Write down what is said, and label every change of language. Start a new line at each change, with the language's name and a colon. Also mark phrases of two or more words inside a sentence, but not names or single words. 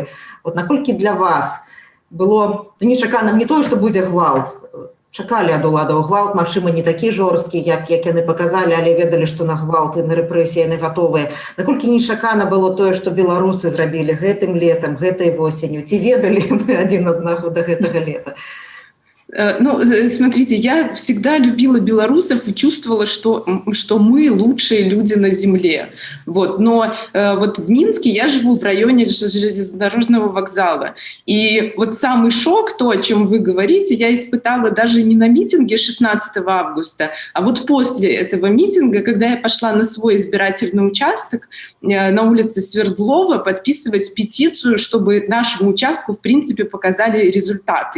Belarusian: Наколькі для вас было нечаканым не тое, што будзе гвалт, чакалі ад уладаў гвалт, магчыма, не такі жорсткі, як яны паказалі, але ведалі, што на гвалт і на рэпрэсіі яны гатовыя. Наколькі нечакана было тое, што беларусы зрабілі гэтым летам, гэтай восенню? Ці ведалі мы адзін аднаго да гэтага лета?
Russian: Ну, смотрите, я всегда любила белорусов и чувствовала, что мы лучшие люди на земле. Вот. Но вот в Минске я живу в районе железнодорожного вокзала. И вот самый шок, то, о чем вы говорите, я испытала даже не на митинге 16 августа, а вот после этого митинга, когда я пошла на свой избирательный участок на улице Свердлова подписывать петицию, чтобы нашему участку, в принципе, показали результаты.